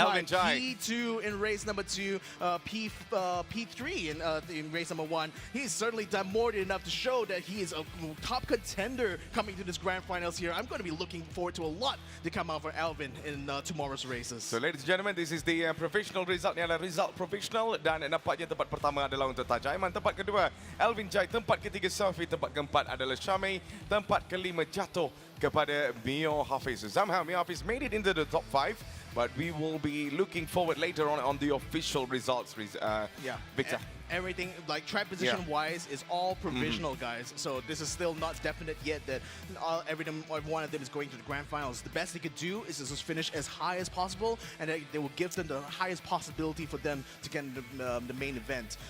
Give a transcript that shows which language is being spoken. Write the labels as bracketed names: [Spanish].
[English] Alvin Chai. P2 in race number 2, P3 in race number 1. He's certainly done more than enough to show that he is a top contender coming to this grand finals here. I'm going to be looking forward to a lot to come out for Alvin in tomorrow's races. So ladies and gentlemen, this is the provisional result. [Malay] Ini adalah result provisional dan nampaknya tempat pertama adalah untuk Taj Ayman, tempat kedua Alvin Chai, tempat ketiga Safi, tempat keempat adalah Syamei, tempat kelima jatuh kepada Mio Hafiz. [English] Somehow Mio Hafiz made it into the top 5, but we will be looking forward later on the official results, Victor. Everything, like track position wise, is all provisional, guys. So this is still not definite yet that every one of them is going to the grand finals. The best they could do is just finish as high as possible, and they will give them the highest possibility for them to get the main event.